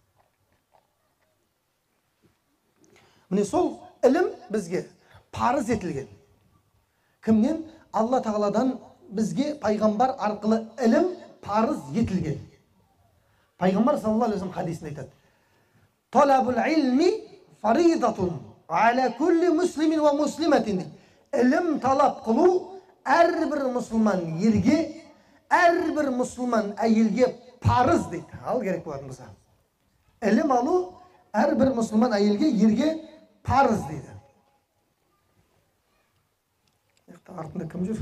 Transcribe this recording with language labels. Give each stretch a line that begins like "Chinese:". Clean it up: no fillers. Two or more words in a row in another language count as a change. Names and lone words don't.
Kazakh: Міне сол ілім бізге парыз етілген. Кімнен? Алла Тағаладан бізге пайғамбар арқылы ілім парыз етілген. Пайғамбар
Arabic: صلى الله عليه وسلم
Kazakh: хадисінде айтады.
Arabic: طلب العلم فريضة على كل مسلم ومسلمة.
Kazakh: Ілім талап қылу әрбір мұсылман ерге, әрбір мұсылман әйелге парыз дейді. Ал керек болатын болса. Ілім алу әрбір мұсылман әйелге, ерге парыз дейді. Артында кім жүр?